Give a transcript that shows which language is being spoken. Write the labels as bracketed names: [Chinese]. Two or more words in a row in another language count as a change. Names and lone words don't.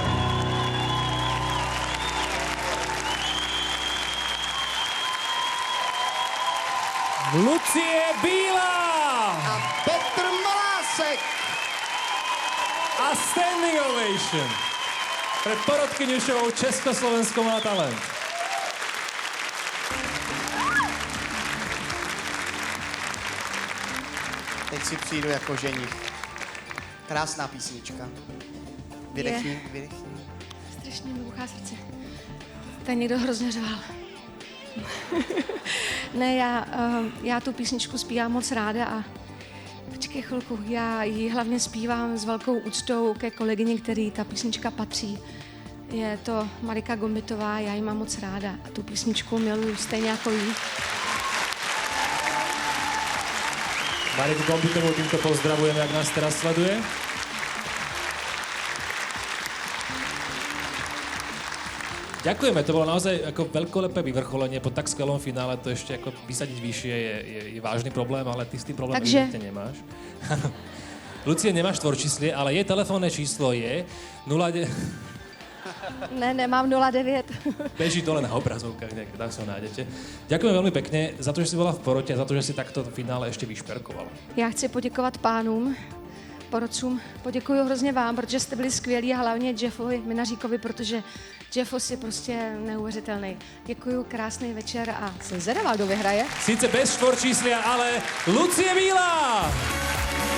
[Slovak] Lucie Bílá A Petr Malásek. a [English] standing ovation [Slovak] pre porodkyňu show Československo má talent. [Czech] Teď si přijdu jako ženich. Krásná písnička. Vydechni, vydechni. Strašně mi buchá srdce. Tady někdo hrozně řval. Ne, já tu písničku zpívám moc ráda a počkej chvilku, já ji hlavně zpívám s velkou úctou ke kolegyni, který ta písnička patří. Je to Marika Gombitová, já ji mám moc ráda a tu písničku miluju stejně jako jí. [Slovak] Mariku Gombitovú týmto pozdravujeme, ak nás teraz sleduje. Ďakujeme, to bolo naozaj ako veľkolepé vyvrcholenie po tak skvelom finále, to ešte ako vysadiť vyššie je vážny problém, ale ty s tým problém evidentne nemáš. Lucie, nemáš štvorčíslie, ale jej telefónne číslo je 09... [Czech] Ne, nemám 09. [Slovak] Beží to len na obrazovkách, niekde, tam sa ho nájdete. Ďakujem veľmi pekne za to, že si bola v porote a za to, že si takto v finále ešte vyšperkovala. [Czech] Já chci poděkovat pánům, porodcům. Poděkuju hrozně vám, protože jste byli skvělí a hlavně Jeffovi Minaříkovi, protože Jeffos je prostě neuvěřitelný. Děkuju, krásný večer a jsem zvedavá, kdo vyhraje. [Slovak] Sice bez štvorčíslia, ale Lucie Bílá!